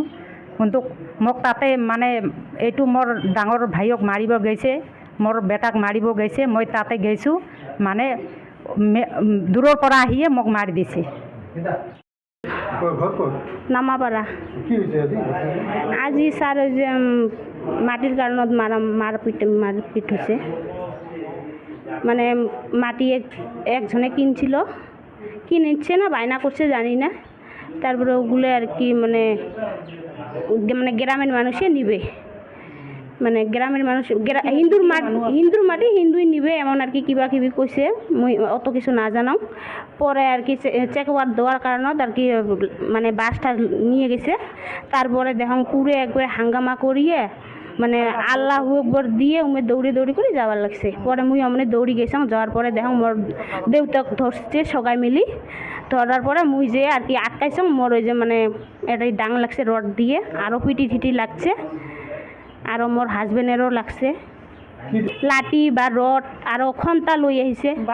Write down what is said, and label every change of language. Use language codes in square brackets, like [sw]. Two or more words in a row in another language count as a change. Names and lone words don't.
[as] কিন্তু মোক তাতে মানে এইটো মোৰ ডাঙৰ ভাইক মাৰিব গৈছে, মোৰ বেটাক মাৰিব গৈছে, মই তাতে গৈছোঁ, মানে দূৰৰ পৰা আহিয়ে মোক মাৰি দিছে। নামাপাৰা আজি ছাৰ যে মাটিৰ কাৰণত মাৰপিট হৈছে। [bn] মানে মাটি একজনে কিনছে না বায়না করছে জানি না, তারপরে ওগুলো আর কি মানে গ্রামের মানুষে নিবে, মানে গ্রামের মানুষ হিন্দুর মাটি হিন্দুই নিবে এমন আর কি কিবা কিবি কইছে, [as] মই অত কিছু না জানাও। [bn] পরে আর কি চেকওয়ার দেওয়ার কারণত আর কি মানে বাসটা নিয়ে গেছে। তারপরে দেখুন পুরো একবার হাঙ্গামা করিয়ে মানে [ar] الله أكبر [bn] দিয়ে উমে দৌড়ি করে যাওয়ার লাগছে। পরে মুই অমনে দৌড়ি গেছিলাম, যাওয়ার পরে দেখুন মোর দেউতাক ধরছে সবাই মিলি, ধরার পরে মুই যে আর কি আটকাইছিলাম, মোর ওই যে মানে এটাই ডাং লাগছে রড দিয়ে, আরও পিটি লাগছে, আরও মোর হাজবেন্ডেরও লাগছে লাঠি বা রড, আরও খন্তা লই আহিছে।